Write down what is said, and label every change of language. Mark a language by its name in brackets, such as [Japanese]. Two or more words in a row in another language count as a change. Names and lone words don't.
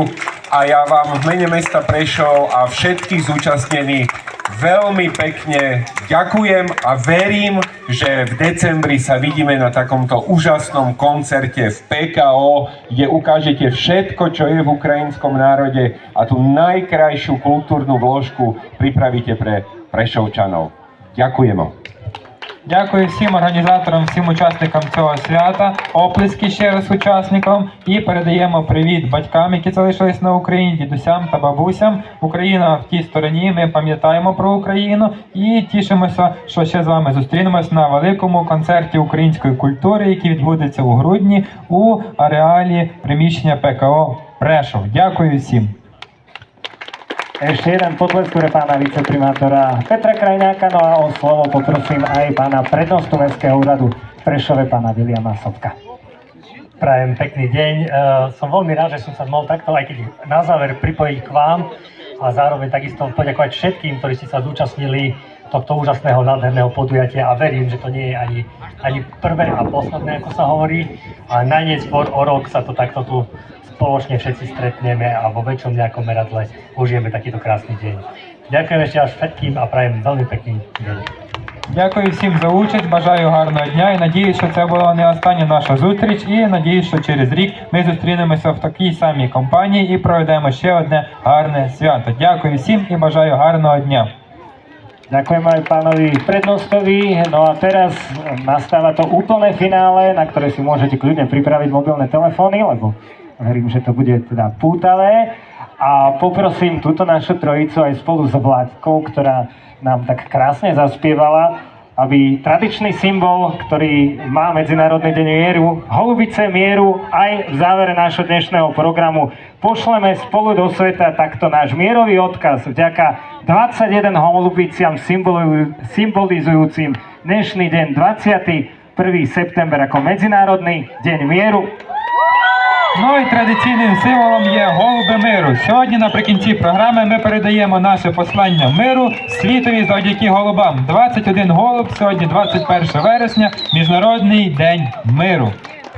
[Slovak] A ja vám v mene mesta Prešov a všetkých zúčastnených veľmi pekne ďakujem a verím, že v decembri sa vidíme na takomto úžasnom koncerte v PKO, kde ukážete všetko, čo je v ukrajinskom národe a tú najkrajšiu kultúrnu vložku pripravíte pre Prešovčanov. Ďakujeme. [Ukrainian] Дякую всім організаторам, всім учасникам цього свята, оплески ще раз учасникам і передаємо привіт батькам, які залишились на Україні, дідусям та бабусям. Україна в тій стороні, ми пам'ятаємо про Україну і тішимося, що ще з вами зустрінемось на великому концерті української культури, який відбудеться у грудні у ареалі приміщення ПКО Прешов. Дякую всім. [Slovak] Ešte jeden potlesk pre pána viceprimátora Petra Krajňáka, no a o slovo poprosím aj pána prednostu Mestského úradu v Prešove, pána Viliama Sobka. Prajem pekný deň. Som veľmi rád, že som sa mohol takto aj keď na záver pripojiť k vám a zároveň takisto poďakovať všetkým, ktorí ste sa zúčastnili tohto úžasného, nádherného podujatia a verím, že to nie je ani prvé a posledné, ako sa hovorí, a najneskôr o rok sa to takto tu spoločne všetci stretneme a vo väčšom nejakom meradle užijeme takýto krásny deň. Ďakujem ešte raz všetkým a prajem veľmi pekný deň. [Ukrainian] Дякую всім за участь, бажаю гарного дня і надіюсь, що це була не остання наша зустріч і надіюсь, що через рік ми зустрінемося в такій самій компанії і проведемо ще одне гарне свято. Дякую всім і бажаю гарного дня. [Slovak] Ďakujem aj pánovi prednostovi. No a teraz nastáva to úplné finále, na ktoré si môžete kľudne pripraviť mobilné telefóny, lebo verím, že to bude teda pútavé. A poprosím túto našu trojicu aj spolu s Vláďkou, ktorá nám tak krásne zaspievala, aby tradičný symbol, ktorý má Medzinárodný deň mieru, holubice mieru, aj v závere nášho dnešného programu pošleme spolu do sveta takto náš mierový odkaz vďaka 21 holubiciam symbolizujúcim dnešný deň 21. september ako Medzinárodný deň mieru. [Ukrainian] Ну і традиційним символом є голуби миру. Сьогодні наприкінці програми ми передаємо наше послання миру світові завдяки голубам. 21 голуб, сьогодні 21 вересня, Міжнародний день миру.